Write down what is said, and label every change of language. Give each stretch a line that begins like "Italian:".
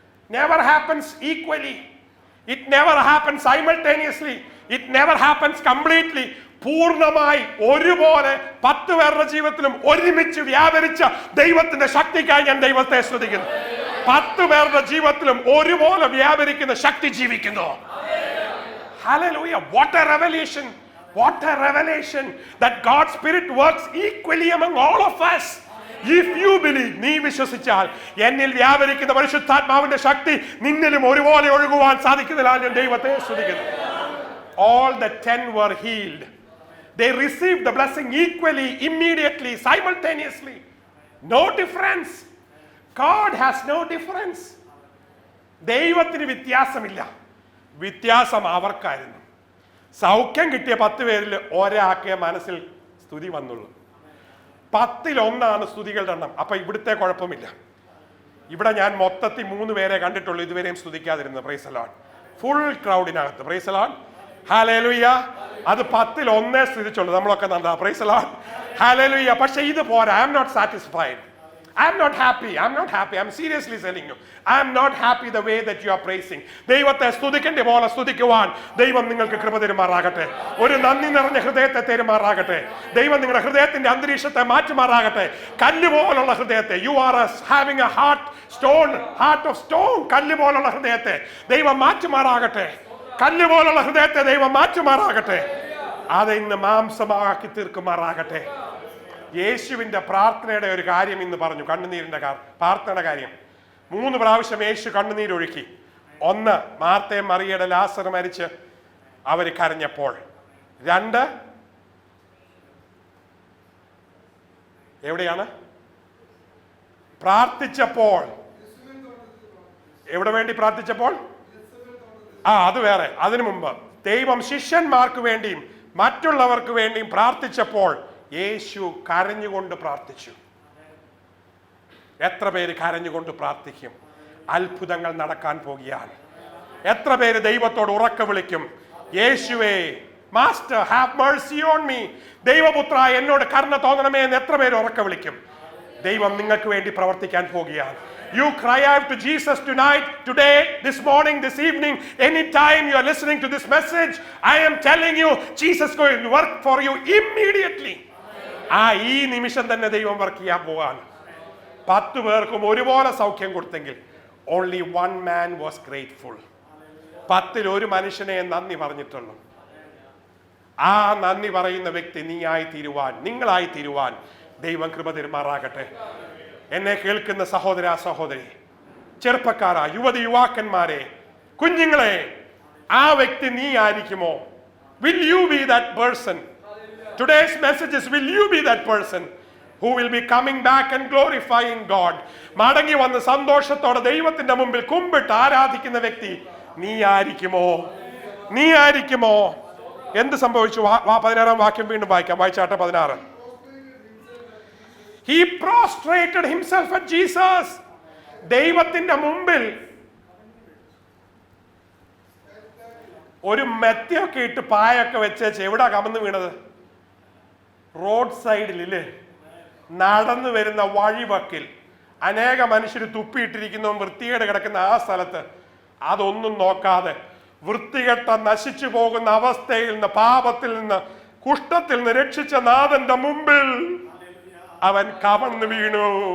English: Never happens equally. It never happens simultaneously. It never happens completely.
Malayalam: പൂർണ്ണമായി ഒരുപോലെ 10 പേരുടെ ജീവിതത്തിലും ഒരുമിച്ച് വ്യാപരിച്ച ദൈവത്തിന്റെ ശക്തിക്കായി ഞാൻ ദൈവത്തെ സ്തുതിക്കുന്നു. 10 പേരുടെ ജീവിതത്തിലും ഒരുപോലെ വ്യാപരിക്കുന്ന ശക്തി ജീവിക്കുന്നു.
English: Hallelujah. What a revelation. What a revelation that God's Spirit works equally among all of us. If you believe,
Malayalam: നീ വിശ്വസിച്ചാൽ എന്നിൽ വ്യാപരിക്കുന്ന പരിശുദ്ധാത്മാവിന്റെ ശക്തി നിന്നിലും ഒരുപോലെ ഒഴുകുവാൻ സാധിക്കുന്നതിനാൽ ഞാൻ ദൈവത്തെ സ്തുതിക്കുന്നു.
English: All the 10 were healed. They received the blessing equally, immediately, simultaneously. No difference. God has no difference.
Malayalam: ദൈവത്തിന് വ്യത്യാസമില്ല. വ്യത്യാസം അവർക്കായിരുന്നു. സൗഖ്യം കിട്ടിയ 10 പേരിൽ ഒരാൾക്കേ മനസ്സിൽ സ്തുതി വന്നുള്ളൂ. 10-ൽ 1 സ്തുതികളുടെ എണ്ണം. അപ്പൊ ഇവിടുത്തെ കുഴപ്പമില്ല. ഇവിടെ ഞാൻ മൊത്തത്തിൽ 3 പേരെ കണ്ടിട്ടുള്ളൂ ഇതുവരെയും സ്തുതിക്കാതിരുന്നത്. Praise the Lord. Full ക്രൗഡിനകത്ത്. Praise the Lord. Hallelujah. അത് 10-ൽ 1 സ്തുതിച്ചുള്ളൂ. നമ്മളൊക്കെ നന്നാ. Praise the Lord. ഹല്ലേലൂയ. പക്ഷെ ഇത് പോരാ.
English: I am not satisfied. I'm not happy. I'm seriously telling you. I'm not happy the way that you are praising.
Malayalam: ദൈവത്തെ സ്തുതിക്കേണ്ട പോലെ സ്തുതിക്കുവാൻ ദൈവം നിങ്ങൾക്ക് കൃപ തരുമാറാകട്ടെ. ഒരു നന്ദി നിറഞ്ഞ ഹൃദയത്തെ തരുമാറാകട്ടെ. ദൈവം നിങ്ങളുടെ ഹൃദയത്തിന്റെ അന്തരീക്ഷത്തെ മാറ്റുമാറാകട്ടെ. കല്ല് പോലുള്ള ഹൃദയത്തെ,
English: you are having a heart of stone.
Malayalam: കല്ല് പോലുള്ള ഹൃദയത്തെ ദൈവം മാറ്റുമാറാകട്ടെ. കല്ല് പോലുള്ള ഹൃദയത്തെ ദൈവം മാറ്റുമാറാകട്ടെ. അത് ഇന്ന് മാംസമാക്കി തീർക്കുമാറാകട്ടെ. യേശുവിന്റെ പ്രാർത്ഥനയുടെ ഒരു കാര്യം ഇന്ന് പറഞ്ഞു. കണ്ണുനീരിന്റെ പ്രാർത്ഥനയുടെ കാര്യം 3 പ്രാവശ്യം യേശു കണ്ണുനീരൊഴുക്കി. 1, മാർത്തയും മറിയയുടെ ലാസർ മരിച്ച് അവര് കരഞ്ഞപ്പോൾ. 2, എവിടെയാണ് പ്രാർത്ഥിച്ചപ്പോൾ? എവിടെ വേണ്ടി പ്രാർത്ഥിച്ചപ്പോൾ? അത് വേറെ. അതിനു മുമ്പ് ദൈവം ശിഷ്യന്മാർക്ക് വേണ്ടിയും മറ്റുള്ളവർക്ക് വേണ്ടിയും പ്രാർത്ഥിച്ചപ്പോൾ യേശു കരഞ്ഞുകൊണ്ട് പ്രാർത്ഥിച്ചു. എത്ര പേര് കരഞ്ഞുകൊണ്ട് പ്രാർത്ഥിക്കും? അത്ഭുതങ്ങൾ നടക്കാൻ പോകുകയാണ്. എത്ര പേര് ദൈവത്തോട് ഉറക്കെ വിളിക്കും, യേശുവേ,
English: master have mercy on me,
Malayalam: ദൈവപുത്ര എന്നോട് കരുണ തോന്നണമേ എന്ന് എത്ര പേര് ഉറക്കെ വിളിക്കും? ദൈവം നിങ്ങൾക്ക് വേണ്ടി പ്രവർത്തിക്കാൻ പോകുകയാണ്.
English: You cry out to Jesus tonight, today, this morning, this evening, anytime you are listening to this message, I am telling you, Jesus is going to work for you immediately.
Malayalam: ഈ നിമിഷം തന്നെ ദൈവം വർക്ക് ചെയ്യാൻ പോവാണ്. 10 പേർക്കും ഒരുപോലെ സൗഖ്യം കൊടുത്തെങ്കിൽ
English: only 1 man was grateful.
Malayalam: 10-ൽ 1 മനുഷ്യനെ നന്ദി പറഞ്ഞിട്ടുള്ളൂ. ആ നന്ദി പറയുന്ന വ്യക്തി നീയായി തീരുവാൻ, നിങ്ങളായി തീരുവാൻ ദൈവം കൃപ തരുമാറാകട്ടെ. എന്നെ കേൾക്കുന്ന സഹോദര സഹോദരി, ചെറുപ്പക്കാരാ, യുവതി യുവാക്കന്മാരെ, കുഞ്ഞുങ്ങളെ, ആ വ്യക്തി നീ ആയിരിക്കുമോ?
English: Will you be that person? Today's message is, will you be that person who will be coming back and glorifying God?
Malayalam: മടങ്ങി വന്ന് സന്തോഷത്തോടെ ദൈവത്തിന്റെ മുമ്പിൽ കുമ്പിട്ട് ആരാധിക്കുന്ന വ്യക്തി നീ ആയിരിക്കുമോ? നീ ആയിരിക്കുമോ? എന്ത് സംഭവിച്ചു? 16-ാം വാക്യം വീണ്ടും വായിക്കാം. വായിച്ചാട്ടെ 16.
English: He prostrated himself at Jesus.
Malayalam: ദൈവത്തിന്റെ മുമ്പിൽ ഒരു മെത്തയൊക്കെ ഇട്ട് പായൊക്കെ വെച്ചേച്ച് എവിടാ കമന്ന് വീണത്? റോഡ് സൈഡിലില്ലേ, നടന്നു വരുന്ന വഴിവക്കിൽ അനേക മനുഷ്യർ തുപ്പിയിട്ടിരിക്കുന്നതും വൃത്തികേട് കിടക്കുന്ന ആ സ്ഥലത്ത് അതൊന്നും നോക്കാതെ വൃത്തികെട്ട നശിച്ചു പോകുന്ന അവസ്ഥയിൽ നിന്ന്, പാപത്തിൽ നിന്ന്, കുഷ്ഠത്തിൽ നിന്ന് രക്ഷിച്ച നാഥന്റെ മുമ്പിൽ അവൻ കവന്നു വീണു.